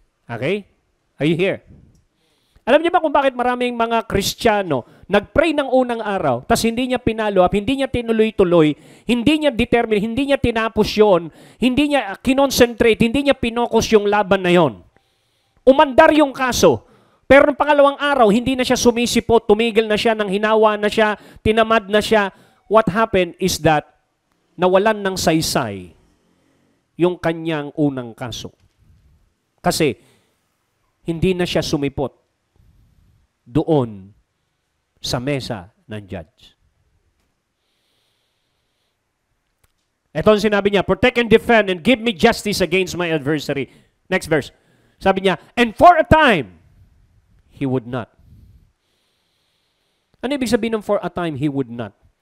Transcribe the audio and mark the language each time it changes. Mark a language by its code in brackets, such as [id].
[tl] Okay? [en] Are you here? [tl] Alam niyo ba kung bakit maraming mga Kristiyano nag-pray ng unang araw, tas hindi niya pinalo up, hindi niya tinuloy-tuloy, hindi niya determine, hindi niya tinapos yon, hindi niya kinonsentrate, hindi niya pinokos yung laban na yon. Umandar yung kaso. Pero ng pangalawang araw, hindi na siya sumisipot, tumigil na siya, nang hinawa na siya, tinamad na siya. [en] What happened is that [tl] nawalan ng saysay yung kanyang unang kaso. Kasi hindi na siya sumipot doon sa mesa ng judge. Ito ang sinabi niya, [en] protect and defend and give me justice against my adversary. Next verse. [tl] Sabi niya, [en] and for a time, he would not. [tl] Ano ibig sabihin ng [en] for a time, he would not?